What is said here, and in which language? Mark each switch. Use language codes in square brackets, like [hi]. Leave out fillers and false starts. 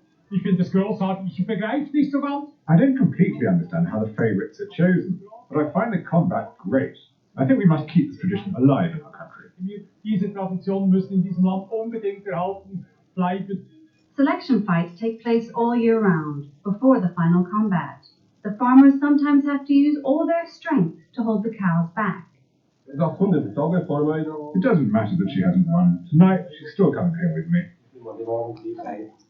[de] Ich finde das großartig. Ich begreife nicht so ganz. [en] I don't completely understand how the favourites are chosen, but I find the combat great. I think we must keep this tradition alive in our country. [de] Diese Tradition müssen in diesem Land unbedingt erhalten bleiben. [en] Selection fights take place all year round, before the final combat. The farmers sometimes have to use all their strength to hold the cows back. It doesn't matter that she hasn't won. Tonight, she's still coming home with me.